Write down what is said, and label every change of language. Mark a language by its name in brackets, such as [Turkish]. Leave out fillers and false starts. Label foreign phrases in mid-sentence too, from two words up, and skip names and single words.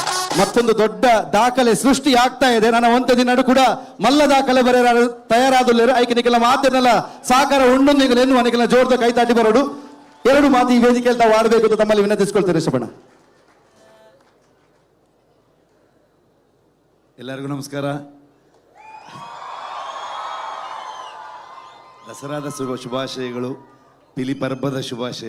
[Kannada] ಮತ್ತೊಂದು ದೊಡ್ಡ ದಾಖಲೆ ಸೃಷ್ಟಿ ಆಗ್ತಾ ಇದೆ. [Tulu] ನನ್ನ ಒಂತೆ ನಡು ಕೂಡ ಮಲ್ಲ ದಾಖಲೆ ಬರೆಯ ತಯಾರಾದುಲ್ಲೇರು ಐಕನಿಗೆಲ್ಲ ಮಾತಿನೆಲ್ಲ ಸಾಕಾರ ಉಂಡೊಂದಿಗೆ ಅವನಿಗೆಲ್ಲ ಜೋರ್ದ ಕೈ ತಾಟಿ ಬರೋಡು [Kannada] ಎರಡು ಮಾತು ಈ ವೇದಿಕೆಯಲ್ಲಿ ತಾವು ಆಡಬೇಕು ಅಂತ ತಮ್ಮಲ್ಲಿ ವಿನಂತಿಸ್ಕೊಳ್ತೇನೆ. ರಿಷಭಣ್ಣ, ಎಲ್ಲರಿಗೂ ನಮಸ್ಕಾರ. ದಸರಾದ ಶುಭಾಶಯಗಳು, ಪಿಲಿ ಪರ್ಬದ ಶುಭಾಶಯ.